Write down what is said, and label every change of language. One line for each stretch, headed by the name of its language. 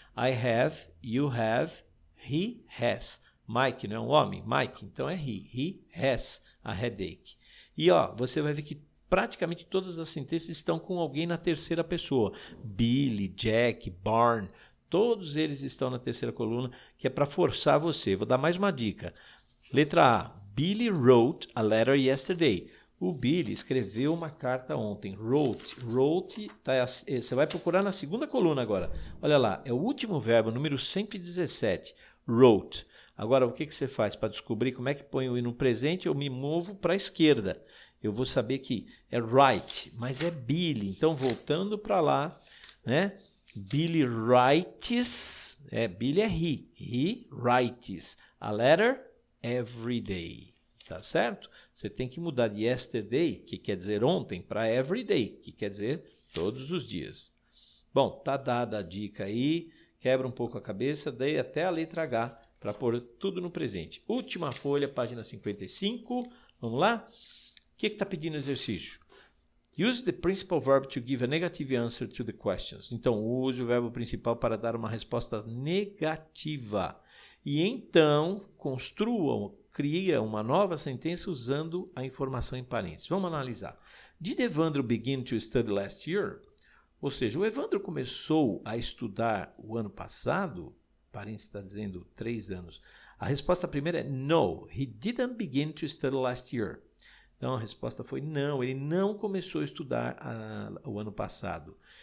English: I have, you have, he has. Mike
Portuguese: não é um homem?
English: Mike,
Portuguese: então é
English: he. He has a headache.
Portuguese: E ó, você vai ver que praticamente todas as sentenças estão com alguém na terceira pessoa. Billy, Jack, Barn, todos eles estão na terceira coluna, que é para forçar você. Vou dar mais uma dica. Letra A.
English: Billy wrote a letter yesterday.
Portuguese: O Billy escreveu uma carta ontem. Wrote, você vai procurar na segunda coluna agora. Olha lá, é o último verbo, número 117. Wrote. Agora, o que você faz para descobrir como é que põe o i no presente? Eu me movo para a esquerda. Eu vou saber que é write, mas é Billy. Então, voltando para lá, né?
English: Billy writes. Billy é he. He writes a letter every day.
Portuguese: Tá certo? Você tem que mudar de yesterday, que quer dizer ontem, para everyday, que quer dizer todos os dias. Bom, tá dada a dica aí. Quebra um pouco a cabeça, daí até a letra H, para pôr tudo no presente. Última folha, página 55. Vamos lá? O que está pedindo o exercício?
English: Use the principal verb to give a negative answer to the questions.
Portuguese: Então, use o verbo principal para dar uma resposta negativa. E então, cria uma nova sentença usando a informação em parênteses. Vamos analisar.
English: Did Evandro begin to study last year?
Portuguese: Ou seja, o Evandro começou a estudar o ano passado? Parênteses está dizendo 3 anos. A resposta primeira é
English: no, he didn't begin to study last year.
Portuguese: Então, a resposta foi não, ele não começou a estudar o ano passado.